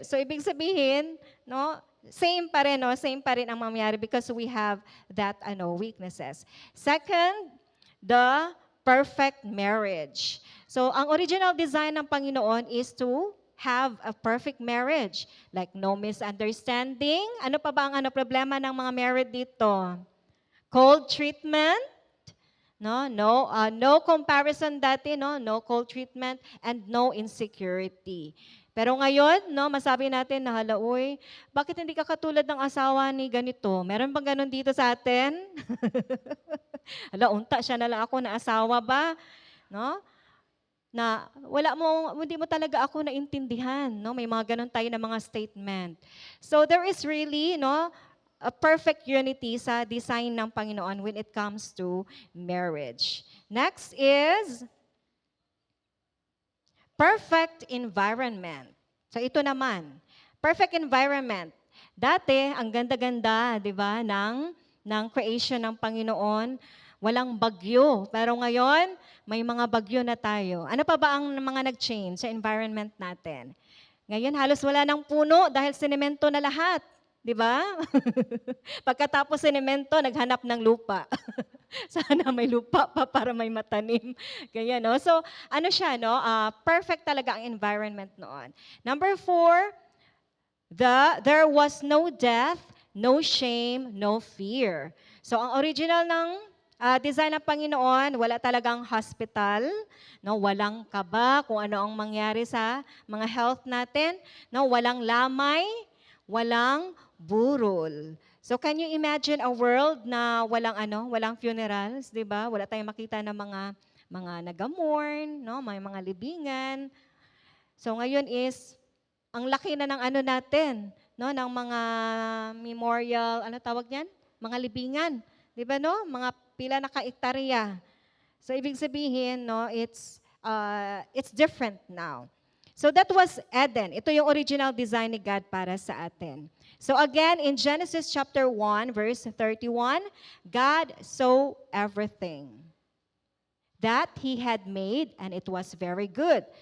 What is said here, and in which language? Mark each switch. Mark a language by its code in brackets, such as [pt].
[tl] So, ibig sabihin, no? Same pa rin, no? Same pa rin ang mangyayari [en] because we have that, weaknesses. Second, the perfect marriage. [tl] So, ang original design ng Panginoon is to have a perfect marriage. [en] Like no misunderstanding. [tl] Ano pa ba ang problema ng mga married dito? [en] Cold treatment. No comparison dati, no cold treatment and no insecurity. [tl] Pero ngayon, no, masabi natin na uy, bakit hindi ka katulad ng asawa ni ganito? Meron bang ganun dito sa atin? Unta siya na lang ako na asawa ba? No? Na hindi mo talaga ako naintindihan, no? May mga ganun tayo na mga statement. [en] So there is really, no, a perfect unity [tl] sa design ng Panginoon [en] when it comes to marriage. Next is perfect environment. [tl] So ito naman, perfect environment. Dati, ang ganda-ganda, di ba, ng creation ng Panginoon. Walang bagyo. Pero ngayon, may mga bagyo na tayo. Ano pa ba ang mga nag-change sa environment natin? Ngayon, halos wala ng puno dahil sinemento na lahat. Di ba? Pagkatapos sinemento, naghanap ng lupa. Sana may lupa pa para may matanim. Kaya, no? So, siya, no? Perfect talaga ang environment noon. [en] Number 4, there was no death, no shame, no fear. [tl] So, ang original ng design ng Panginoon, wala talagang hospital, no, walang kaba kung ano ang mangyari sa mga health natin, no, walang lamay, walang burol. [en] So can you imagine a world [tl] na walang [en] funerals, 'di ba? [tl] Wala tayong makita ng mga nagamorn, no, may mga libingan. So ngayon is ang laki na ng natin, no, ng mga memorial, tawag niyan? Mga libingan, 'di ba, no? Mga pila na ka-ektarya. So ibig sabihin, [en] no, it's different now. So that was Eden. [tl] Ito yung original design ni God para sa atin. [en] So again, in Genesis chapter 1, verse 31, God saw everything that He had made, and it was very good.